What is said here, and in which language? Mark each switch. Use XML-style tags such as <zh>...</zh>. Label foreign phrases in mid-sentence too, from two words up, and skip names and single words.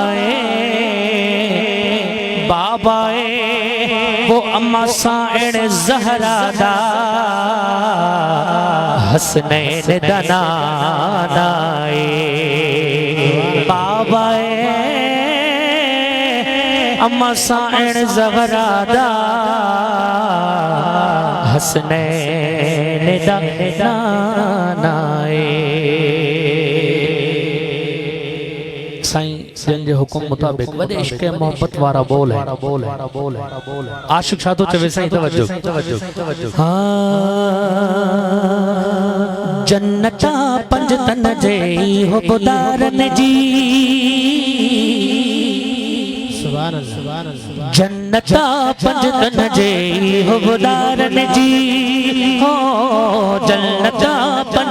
<skr>बाबा वो अम्मा साइण ज़हरा दा हसनैन दनाना बाबा अम्मा साइण ज़हरा दा हसनैन दनाना।</skr> <sd>साईं जंहिंजे हुकुम मुताबिक वॾे इश्क़ मोहब्बत वारा बोल है आशिक छा थो चवे साईं तवज्जो जन्नता पंज तन जे हुबदारन जी जन्नता पंज तन जे हुबदारन जी हो जन्नता पंज</sd>